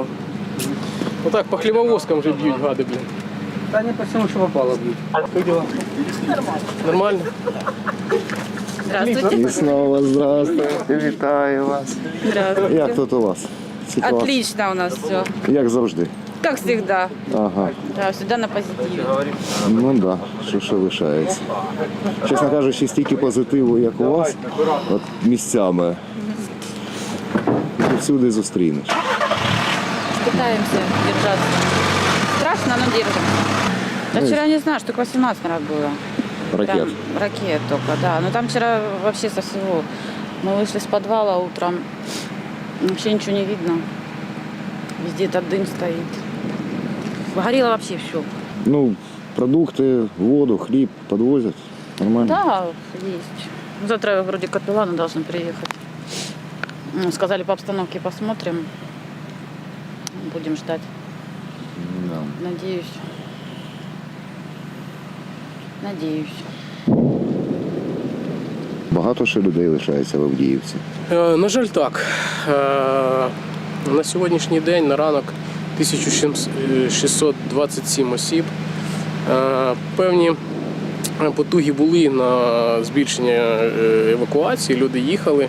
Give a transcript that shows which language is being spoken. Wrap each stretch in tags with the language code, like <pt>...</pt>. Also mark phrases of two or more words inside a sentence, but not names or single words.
<uk>Отак по хлібовозкам вже б'ють, гади, блін. Та не по всьому, що попало б'ють. Як діла? Нормально?</uk> <ru>Здравствуйте.</ru> <uk>І знову здравствуйте, вітаю вас.</uk> <ru>Здравствуйте.</ru> <uk>Як тут у вас? Ситуація?</uk> <ru>Отлично у нас все.</ru> <uk>Як завжди.</uk> <ru>Как всегда. Ага. Да, всегда на позитиве. Ну так, да.</ru> <uk>Що лишається. Чесно кажучи, стільки позитиву, як у вас, от місцями, всюди зустрінеш.</uk> <ru>Пытаемся держаться. Страшно, но держимся. Да вчера не знаю, штук 18, наверное, было. Ракет. Прям ракет только, да. Но там вчера вообще со всего. Мы вышли с подвала утром. Вообще ничего не видно. Везде этот дым стоит. Горело вообще все.</ru> <uk>Продукти, воду, хліб підвозять. Нормально?</uk> <ru>Да, есть. Завтра вроде капелланы должны приехать. Сказали, по обстановке посмотрим. Будем ждать. Да. Надеюсь.</ru> <uk>Багато ще людей лишається в Авдіївці. На жаль, так. На сьогоднішній день, на ранок, 1627 осіб. Певні потуги були на збільшення евакуації, люди їхали.</uk>